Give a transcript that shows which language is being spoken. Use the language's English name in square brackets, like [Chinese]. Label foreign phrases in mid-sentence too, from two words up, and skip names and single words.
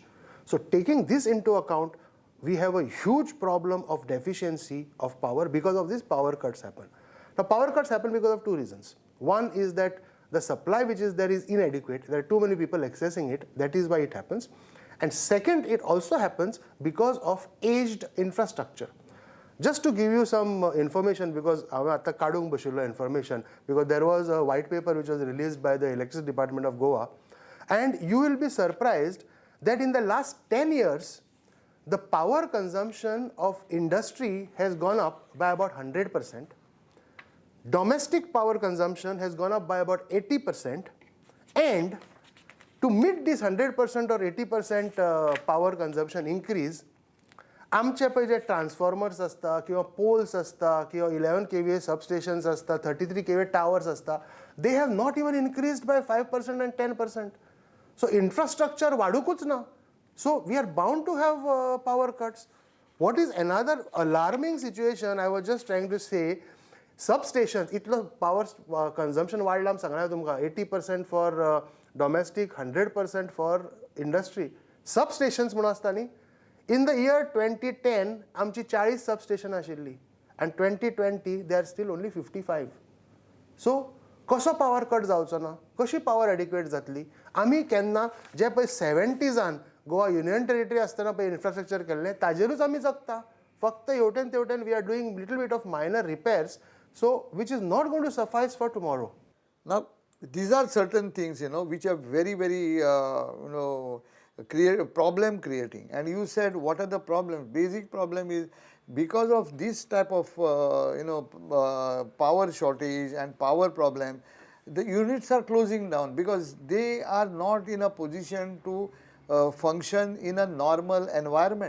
[English] So taking this into account, we have a huge problem of deficiency of power because of these power cuts happen. Now power cuts happen because of two reasons. One is that the supply which is there is inadequate, there are too many people accessing it, that is why it happens. And second, it also happens because of aged infrastructure. Just to give you some information, because [Konkani] हांवें आतां काडूंक बशिल्लो [English] information, because there was a white paper which was released by the Electricity Department of Goa, and you will be surprised that in the last 10 years, the power consumption of industry has gone up by about 100%. Domestic power consumption has gone up by about 80%, and to meet this 100% or 80% power consumption increase, [Konkani] आमचे पळय जे ट्रान्सफॉर्मर्स आसता किंवा पोल्स आसता किंवा 11 kVA सबस्टेशन्स आसता 33 kVA टावर्स आसता [English] They have not even increased by 5% and 10%. [Konkani] सो इन्फ्रास्ट्रक्चर वाडूकूच ना. [English] So we are bound to have power cuts. What is another alarming situation, I was just trying to say, substations, इतलो power consumption [Konkani] वाडला सांगना तुमकां [English] 80% for domestic, 100% for industry. [Konkani] Substations म्हणून आसता न्ही. [English] In the year 2010, [Konkani] आमची 40 substation आशिल्ली, [English] and 2020 they are still only 55. [Konkani] So कसो [English] power cut [Konkani] जावचो ना, कशी पावर एडिक्वेट जातली. आमी केन्ना जे पळय 70s [English] Goa Union Territory [Konkani] आसतना पळय इन्फ्रास्ट्रक्चर केल्लें ताजेरूच आमी जगता. फक्त हेवटेन तेवटेन [English] we are doing little bit of minor repairs, so which is not going to suffice for tomorrow. Now, these are certain things, which are very, very, problem creating. And you said, what are the problems? Basic problem is because of this type of, power shortage and power problem, the units are closing down because they are not in a position to function in a normal environment.